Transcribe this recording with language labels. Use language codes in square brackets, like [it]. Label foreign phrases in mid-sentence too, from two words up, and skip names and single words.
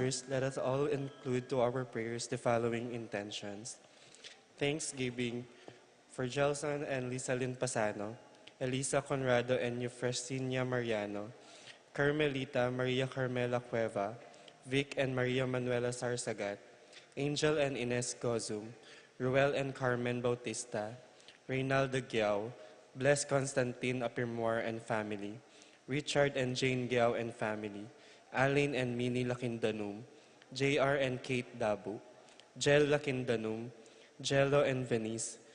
[en] let us all include to our prayers the following intentions. Thanksgiving for Gelson and Lisalyn Pasano, Elisa Conrado and Eufresinia Mariano, Carmelita Maria Carmela Cueva, Vic and Maria Manuela Sarsagat, Angel and Ines Gozum, Ruel and Carmen Bautista, Reynaldo Giao, Bless Constantine Apirmor and family, Richard and Jane Giao and family, Aline and Minnie Lakindanum, JR and Kate Dabu, Jel Lakindanum, Jello and Venice,